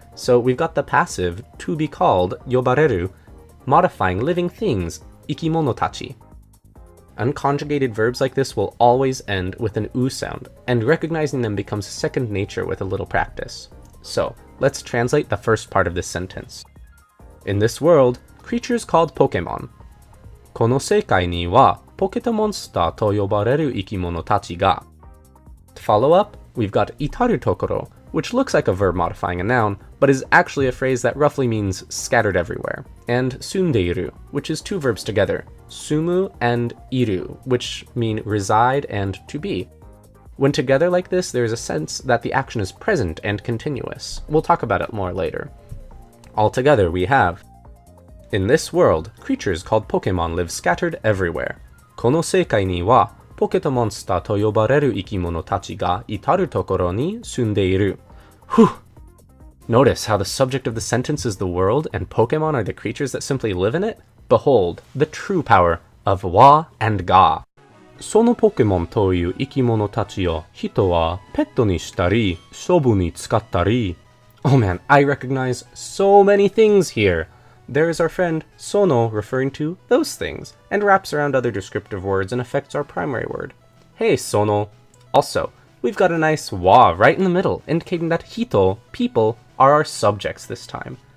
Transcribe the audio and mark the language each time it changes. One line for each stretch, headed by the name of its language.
English: So we've got the passive, to be called, yobareru, modifying living things, ikimono tachi. Unconjugated verbs like this will always end with an u sound, and recognizing them becomes second nature with a little practice. So, let's translate the first part of this sentence. In this world, creatures called Pokemon.
Japanese: この世界にはポケットモンスターと呼ばれる生き物たちが.
English: To follow up, we've got itaru tokoro, which looks like a verb modifying a noun, but is actually a phrase that roughly means scattered everywhere, and sundeiru, which is two verbs together, sumu and iru, which mean reside and to be. When together like this, there is a sense that the action is present and continuous. We'll talk about it more later. Altogether, we have: in this world, creatures called Pokemon live scattered everywhere.
Japanese: この世界にはポケットモンスターと呼ばれる生き物たちが至るところに住んでいる.
English: Whew! Notice how the subject of the sentence is the world and Pokemon are the creatures that simply live in it? Behold, the true power of wa and ga.
Japanese: そのポケモンという生き物たちを人はペットにしたり、勝負に使ったり.
English: Oh man, I recognize so many things here. There is our friend sono referring to those things, and wraps around other descriptive words and affects our primary word. Hey sono. Also, we've got a nice wa right in the middle, indicating that hito, people, are our subjects this time.